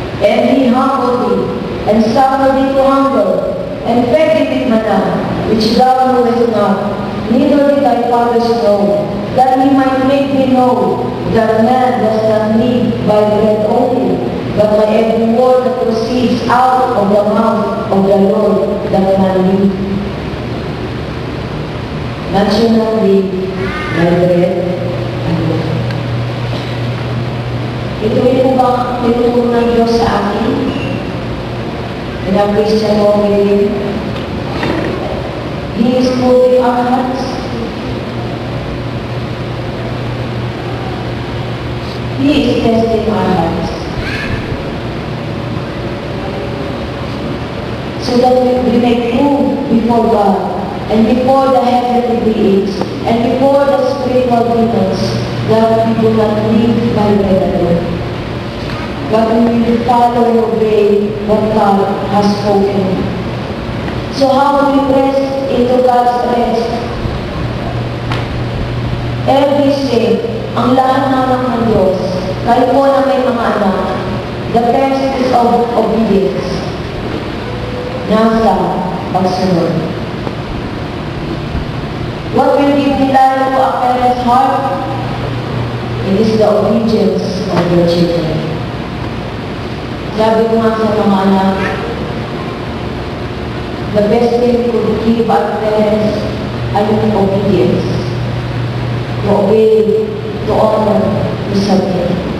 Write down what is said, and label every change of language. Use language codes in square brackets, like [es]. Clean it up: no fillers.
[en] And He humbled thee, and suffered thee to hunger, and fed thee with manna, which thou knewest not, neither did thy fathers know, that He might make thee know that man does not live by bread only, but by every word that proceeds out of the mouth of the Lord that man live. Not shall not live by bread alone. [tl] Ito yung ba tinuturo ng Diyos sa akin? [en] In our Christian walk with Him, He is moving our hearts. He is testing our hearts. So that we may prove before God, and before the heavenly beings, and before the spiritual demons, that we do not live by bread alone, but we will follow and obey what God has spoken. So how do we press into God's rest? Every sin, [tl] ang lahat ng Diyos, kayo po na may mga anak, [en] the best is of obedience. [tl] Nasa pagsunod. [en] What will give delight to a parent's heart? It is the obedience of your children. [tl] Sabi ko nga sa mga anak, [en] the best thing to give our parents [tl] ay yung obedience. [en] To obey, to honor, to submit.